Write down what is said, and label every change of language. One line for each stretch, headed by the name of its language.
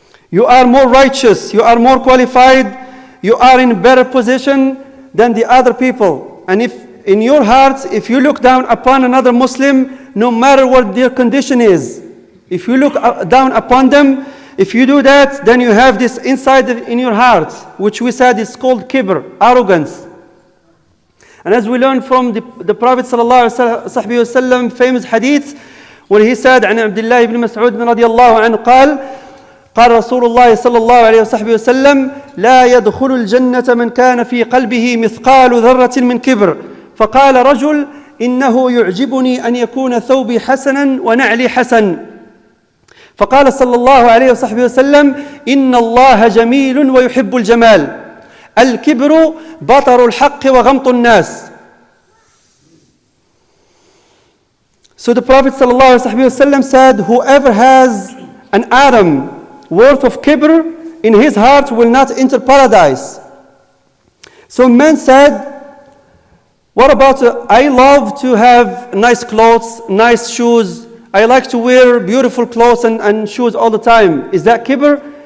English: You are more righteous, you are more qualified, you are in a better position than the other people. And if in your hearts, if you look down upon another Muslim, no matter what their condition is, if you look down upon them, if you do that, then you have this inside in your heart, which we said is called kibr, arrogance. And as we learned from the Prophet ﷺ famous hadith, where he said,
Arabic: عن عبد الله بن مسعود رضي الله عنه قال قال رسول الله صلى الله عليه وصحبه وسلم لا يدخل الجنة من كان في قلبه مثقال ذرة من كبر فقال رجل إنه يعجبني أن يكون ثوبي حسنا ونعلي حسن فقال صلى الله عليه وصحبه وسلم إن الله جميل ويحب الجمال الكبر بطر الحق وغمط الناس.
English: So the Prophet صلى الله عليه وصحبه وسلم said, whoever has an atom worth of kibr in his heart will not enter paradise. So men said, what about I love to have nice clothes, nice shoes, I like to wear beautiful clothes and shoes all the time. Is that kibr?